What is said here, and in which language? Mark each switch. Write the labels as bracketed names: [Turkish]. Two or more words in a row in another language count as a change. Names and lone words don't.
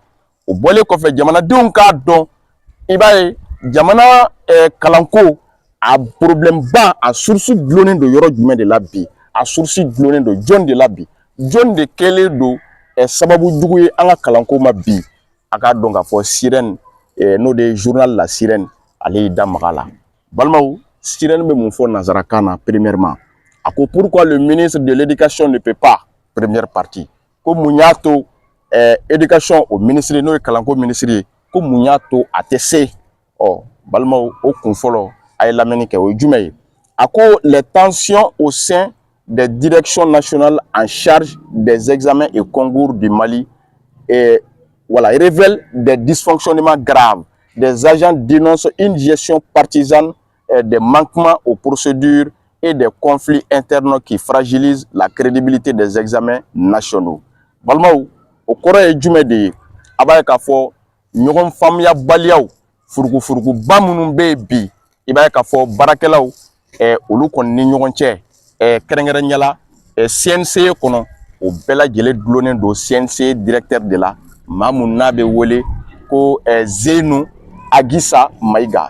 [Bambara] O bɔlen kɔfɛ jamanadenw k'a dɔn, i b'a ye jamana kalanko a problème ba a source dulonnen don yɔrɔ jumɛn de la bi? A source dulonnen don jɔn de la bi? Jɔn de kɛlen don sababu jugu ye an ka kalanko ma bi? A k'a dɔn k'a fɔ Sirène n'o de ye journal La Sirène ale y'i da maga la. Balimaw Sirène bɛ mun fɔ nanzarakan na? [French] Premièrement [Bambara] a ko [French] pourquoi le ministre de l'éducation ne peut pas, première partie, [Bambara] ko mun y'a to éducation o ministre n'o ye kalanko ministre ye, ko mun y'a to a tɛ se? Balimaw o kun fɔlɔ a ye lamɛnni kɛ, o ye jumɛn ye? A ko [French] les tensions au sein des directions nationales en charge des examens et concours du Mali révèlent des dysfonctionnements graves. Des agents dénoncent une gestion partisane, des manquements aux procédures et des conflits internes qui fragilisent la crédibilité des examens nationaux. [Bambara] Balimaw o kɔrɔ ye jumɛn de ye? A b'a ye k'a fɔ ɲɔgɔn faamuya baliyaw furugufuruguba minnu bɛ bi i b'a ye k'a fɔ baarakɛlaw olu kɔni ni ɲɔgɔn cɛ kɛrɛnkɛrɛnnenya la CNC kɔnɔ o bɛɛ lajɛlen dulonnen don CNC [French] directeur de la [Bambara] maa mun n'a bɛ wele ko Zenu Agisa Mayiga.